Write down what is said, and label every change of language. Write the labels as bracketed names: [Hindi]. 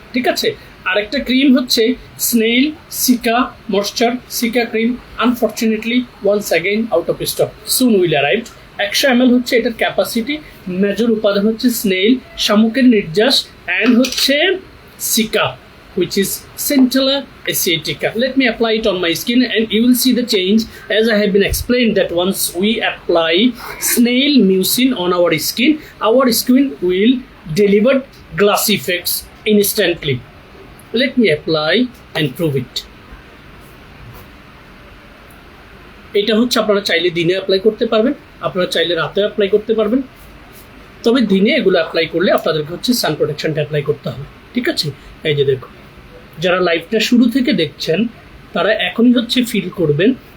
[Bangla] ঠিক আছে, আরেকটা ক্রিম হচ্ছে snail seeker moisture seeker cream. [English] Unfortunately once again out of stock, soon will arrived. [Bangla] 100 ml হচ্ছে এটার ক্যাপাসিটি, মেজর উপাদান হচ্ছে স্নেইল, শামুকের নির্যাস, অ্যান্ড হচ্ছে seeker, [English] which is Centella asiatica. Let me apply it on my skin and you will see the change, as I have been explained that once we apply snail mucin on our skin will deliver glass effects instantly. Let me apply and prove it. [Bangla] এটা হচ্ছে আপনারা চাইলে দিনে apply করতে পারবেন, আপনারা চাইলে রাতে অ্যাপ্লাই করতে পারবেন, তবে দিনে এগুলো অ্যাপ্লাই করলে আপনাদেরকে হচ্ছে সান প্রোটেকশনটা অ্যাপ্লাই করতে হবে। ঠিক আছে, এই যে দেখুন, যারা লাইভটা শুরু থেকে দেখছেন তারা এখনই হচ্ছে ফিল করবেন।